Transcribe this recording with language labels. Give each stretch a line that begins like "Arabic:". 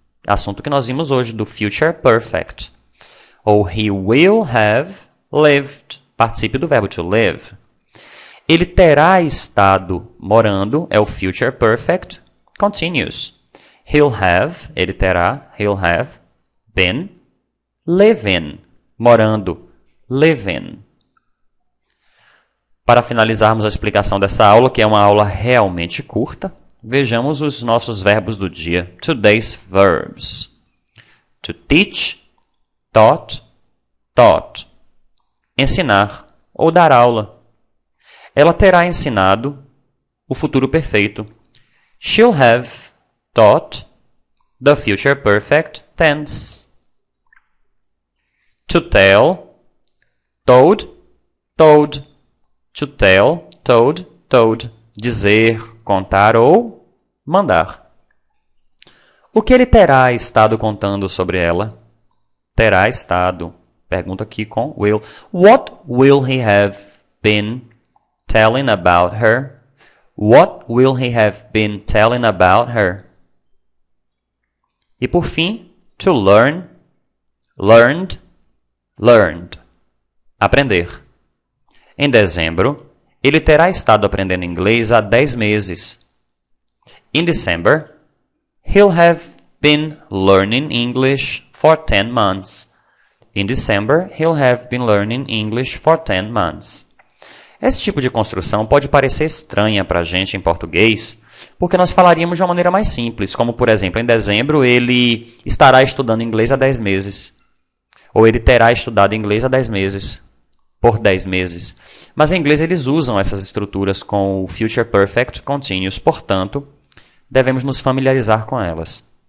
Portuguese: Assunto que nós vimos hoje do Future Perfect. Ou
English: he will have lived.
Portuguese: Particípio do verbo
English: to live.
Portuguese: Ele terá estado morando, é o Future Perfect Continuous.
English: He'll have,
Portuguese: ele terá,
English: he'll have been living,
Portuguese: morando,
English: living.
Portuguese: Para finalizarmos a explicação dessa aula, que é uma aula realmente curta, vejamos os nossos verbos do dia.
English: Today's verbs. To teach, taught, taught.
Portuguese: Ensinar ou dar aula. Ela terá ensinado o futuro perfeito.
English: She'll have taught the future perfect tense. To tell, told, told. To tell, told, told.
Portuguese: Dizer, contar ou mandar. O que ele terá estado contando sobre ela? Terá estado. Pergunta aqui com will.
English: What will he have been telling about her? What will he have been telling about her?
Portuguese: E por fim,
English: to learn, learned, learned.
Portuguese: Aprender. Em dezembro, ele terá estado aprendendo inglês há 10 meses.
English: In December, he'll have been learning English for 10 months. In December, he'll have been learning English for 10 months.
Portuguese: Esse tipo de construção pode parecer estranha para a gente em português, porque nós falaríamos de uma maneira mais simples, como, por exemplo, em dezembro ele estará estudando inglês há 10 meses. Ou ele terá estudado inglês há 10 meses. Por 10 meses. Mas em inglês eles usam essas estruturas com o Future Perfect Continuous, portanto, devemos nos familiarizar com elas.